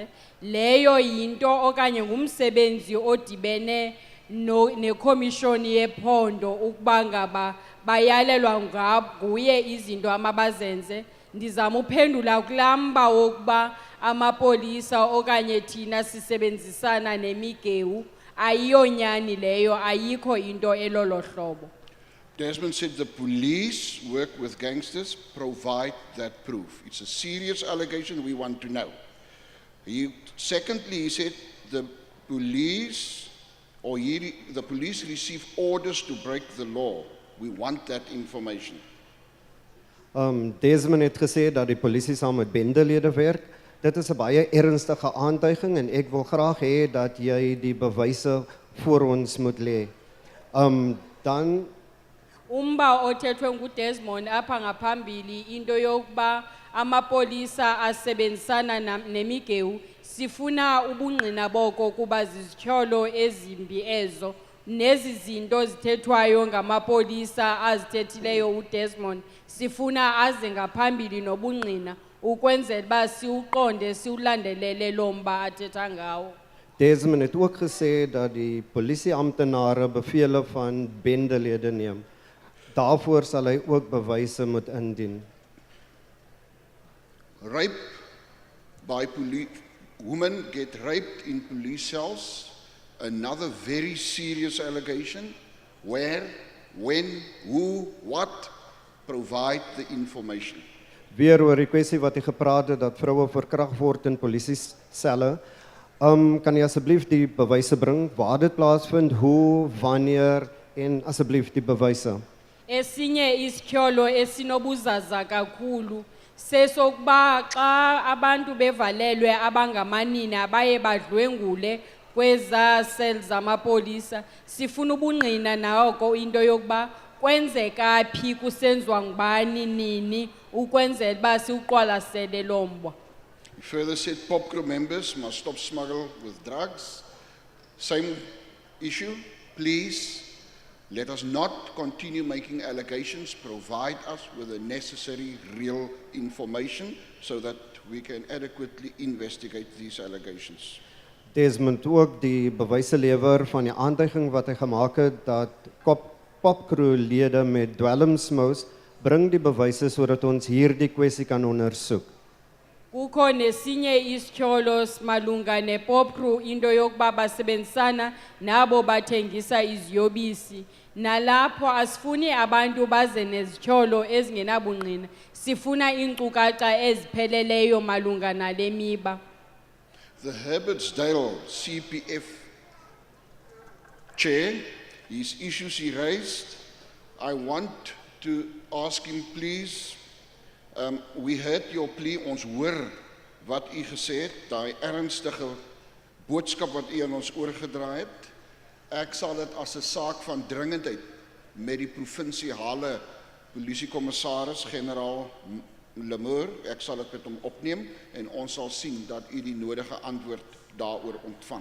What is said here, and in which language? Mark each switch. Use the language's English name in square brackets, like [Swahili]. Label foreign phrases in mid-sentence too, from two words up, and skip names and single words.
[Xhosa] Leyo yinto okanye ngumsebenzi odibene nekomishoni yephondo ukuba ngaba bayalelwa nguye izinto amabazenze. Ndizama uphendula kulamba wokuba amapolisa okanye thina sisebenzisana nemigewu. Ayiyonyani leyo, ayikho into elolo hlobo. [English] Desmond said the police work with gangsters, provide that proof. It's a serious allegation we want to know. Secondly, he said the police receive orders to break the law. We want that information. [Afrikaans] Desmond het gesê dat die polisie saam met bendelede werk. Dit is 'n baie ernstige aantuiging en ek wil graag hê dat jy die bewyse voor ons moet lê. Dan [Xhosa] Umba othethwe nguDesmond apha ngaphambili into yokuba amapolisa asebenzisana nemigewu, sifuna ubungqina boko kuba zizityholo ezimbi ezo nezi zinto zithethwayo ngamapolisa azithethileyo uDesmond. Sifuna aze ngaphambili nobungqina ukwenzela uba siuqonde siulandelele lo mba athetha ngawo. [Afrikaans] Desmond het ook gesê dat die polisieamptenare bevele van bendelede neem. Daarvoor sal hy ook bewyse moet indien. [English] Rape by police, women get raped in police cells. Another very serious allegation. Where, when, who, what, provide the information. [Afrikaans] Weer oor die kwessie wat hy gepraat het dat vroue verkragt word in polisieselle. Kan jy asseblief die bewyse bring waar dit plaasvind, hoe, wanneer en asseblief die bewyse. [Xhosa] Esinye isityholo esinobuzaza kakhulu sesokuba xa abantu bevalelwe abangamanini abaye badlwengule kweza cells zamapolisa, sifuna ubungqina nako into yokuba kwenzeka phi kusenziwa ngubani nini ukwenzela uba siuqwalasele lo mbwa. [English] He further said pop crew members must stop smuggle with drugs. Same issue, please. Let us not continue making allegations. Provide us with the necessary real information so that we can adequately investigate these allegations. [Afrikaans] Desmond ook die bewyse lewer van die aantuiging wat hy gemaak het dat popcrew-lede met dwelmsmous bring die bewyse sodat ons hierdie kwessie kan ondersoek. [Xhosa] Kukho nesinye isityholo malunga nepop crew into yokuba basebenzisana nabo bathengisa iziyobisi. Nalapho asifuni abantu baze nezityholo ezingenabungqina, sifuna iinkcukacha ezipheleleyo malunga nale miba. [English] The Herbertsdale CPF chair, his issues he raised, I want to ask him please, we heard your plea, [Afrikaans] ons hoor wat u gesê het, daai ernstige boodskap wat u aan ons oorgedra het. Ek sal dit as 'n saak van dringendheid met die provinsiale polisiekommissaris generaal Lamour, ek sal dit met hom opneem en ons sal sien dat u die nodige antwoord daaroor ontvang.